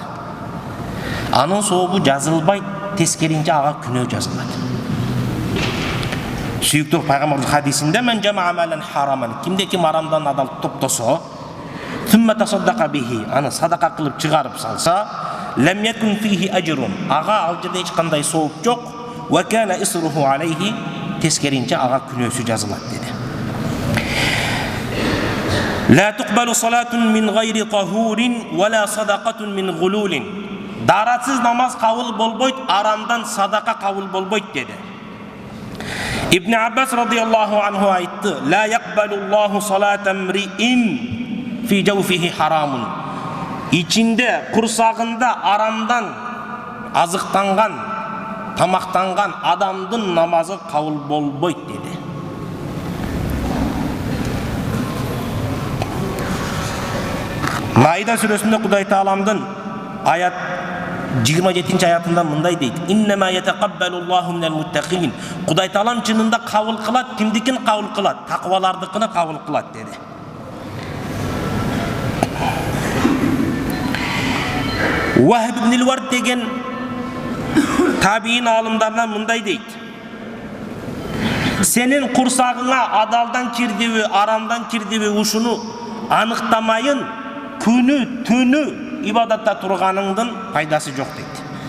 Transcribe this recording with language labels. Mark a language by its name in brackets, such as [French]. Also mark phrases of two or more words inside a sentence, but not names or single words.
[Kyrgyz] Анын сообу жазылбайт, тескеринче ага күнөө жазылат. Сүйүктүү пайгамбардын хадисинде: [Arabic] "من جمع مالا حراما." [Kyrgyz] Кимде ким арамдан адал топтосо, [Arabic] "ثم تصدق به." [Kyrgyz] Аны садака кылып чыгарып салса, [Arabic] "لم يكن فيه أجر." [Kyrgyz] Ага ал жерде эч кандай сооп жок. [Arabic] "وكان إصره عليه." [Kyrgyz] Тескеринче ага күнөөсү жазылат деди. [Arabic] "لا تقبل صلاة من غير طهور ولا صدقة من غلول." [Kyrgyz] Даратсыз намаз кабыл болбойт, арамдан садака кабыл болбойт деди. Ибн Аббас [Arabic] رضي الله عنه [Kyrgyz] айтты: [Arabic] "لا يقبل الله صلاة امرئ في جوفه حرام." [Kyrgyz] Ичинде, курсагында арамдан азыктанган, тамактанган адамдын намазы кабыл болбойт деди. Маида сүрөсүндө Кудай Тааламдын аят 27 аятында мындай дейт: [Arabic] "إنما يتقبل الله من المتقين." [Kyrgyz] Кудай Таалам чынында кабыл кылат, кимдикин кабыл кылат? Таквалардыкын кабыл кылат деди. Вахиб ибн ал-Вард деген табиин алымдарынан мындай дейт: "Сенин курсагыңа адалдан кирдиби, арамдан кирдиби ушуну аныктамайын, күнү түнү ибадатта турганыңдын пайдасы жок" дейт.